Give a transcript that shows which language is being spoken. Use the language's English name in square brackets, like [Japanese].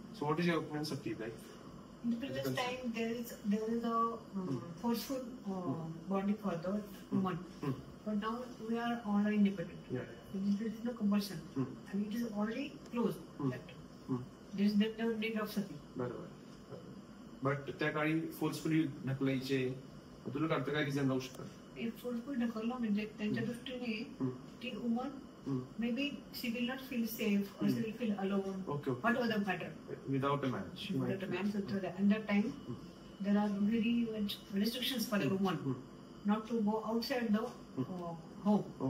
[English] So, what is your opinion on Sati? Like? In the previous time, there is a forceful bonding for the woman. But now we are all independent. Yeah. There is no compulsion. And it is already closed. There is no need of sati. [Marathi] बरोबर. But त्या काळी forcefully ढकलायचे, तुला कळतं काय reason राहू शकतात? Forceful ढकललं म्हणजे त्यांच्या दृष्टीने ती woman [English] maybe she will not feel safe or she will feel alone. What was the matter? Without a man. Without a man. So at that time, there are very much restrictions for a woman not to go outside the home.